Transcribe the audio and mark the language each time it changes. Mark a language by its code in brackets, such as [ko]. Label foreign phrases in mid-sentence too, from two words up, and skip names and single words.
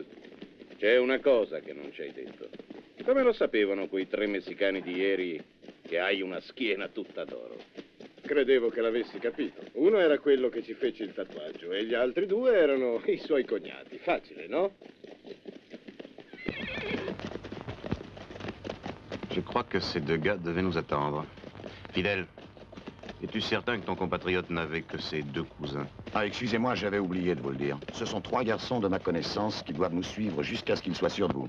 [it] C'è una cosa che non ci hai detto. Come lo sapevano quei 3 messicani di ieri che hai una schiena tutta d'oro? Credevo che l'avessi capito. Uno era quello che ci fece il tatuaggio e gli altri 2 erano i suoi cognati. Facile, no? [fr] Je crois que ces 2 gars devaient nous attendre. Fidèle, es-tu certain que ton compatriote n'avait que ses 2 cousins? Ah, excusez-moi, j'avais oublié de vous le dire. Ce sont 3 garçons de ma connaissance qui doivent nous suivre jusqu'à ce qu'ils soient sûrs de vous.